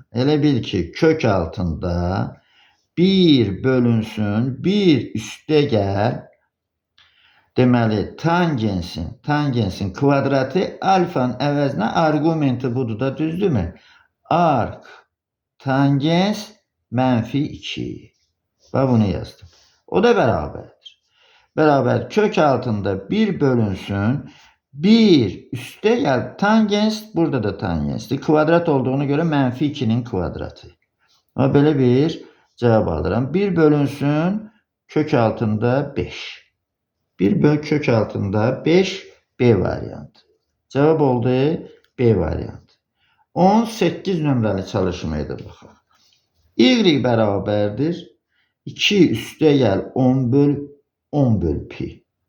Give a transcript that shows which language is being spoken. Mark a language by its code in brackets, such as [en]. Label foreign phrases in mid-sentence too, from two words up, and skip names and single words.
[az] Elə bil ki, kök altında 1 bölünsün, 1 üstə gəl. Deməli, tangensin kvadratı alfanın əvəzinə argumenti budur da, düzdürmü? Arc tangens mənfi 2. Bax bunu yazdım. O da bərabərdir. Beraber kök altında 1 bölünsün. [tr] 1 üstte gel tangens, burada da tangensdir. Kvadrat olduğunu göre mənfi 2'nin kvadratı. Ama böyle bir cevap alırım. [az] 1 bölünsün kök altında 5. 1 böl kök altında 5 B variantı. [tr] Cevap oldu B variantı. [az] 18 nömrəli çalışmaya da baxaq. Y bərabərdir. 2 üstə gəl 10 böl pi.